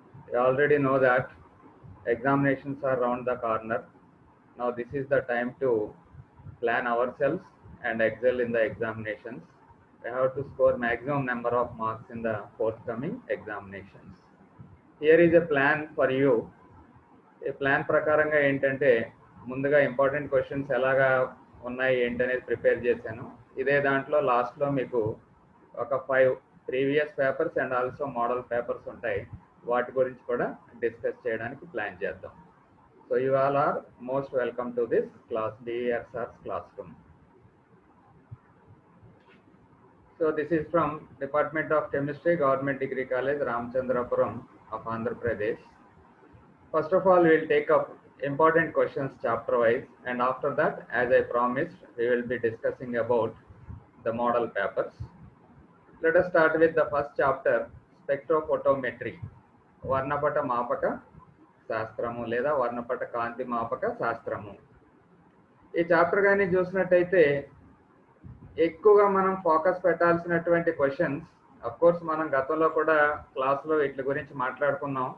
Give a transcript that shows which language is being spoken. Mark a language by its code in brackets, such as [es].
[en] You already know that examinations are around the corner. Now this is the time to plan ourselves and excel in the examinations. We have to score maximum number of marks in the forthcoming examinations. Here is a plan for you. [te] ఈ plan ప్రకారంగా ఏంటంటే ముందుగా important questions ఎలాగా ఉన్నాయి ఏంటనేది prepare చేశాను. ఇదే దాంట్లో లాస్ట్లో మీకు ఒక 5 previous papers and also model papers ఉంటాయి. వాటి గురించి కూడా డిస్కస్ చేయడానికి ప్లాన్ చేద్దాం. [en] So you all are most welcome to this class BVSR's classroom. So this is from Department of Chemistry, Government Degree College, Ramchandrapuram of Andhra Pradesh. First of all, we will take up important questions chapter wise, and after that, as I promised, we will be discussing about the model papers. Let us start with the first chapter, spectrophotometry. [te] వర్ణపట మాపక శాస్త్రము లేదా వర్ణపట కాంతి మాపక శాస్త్రము. ఈ chapter కానీ చూసినట్టయితే ఎక్కువగా మనం focus పెట్టాల్సినటువంటి questions, of course మనం గతంలో కూడా క్లాస్లో వీటి గురించి మాట్లాడుకున్నాం.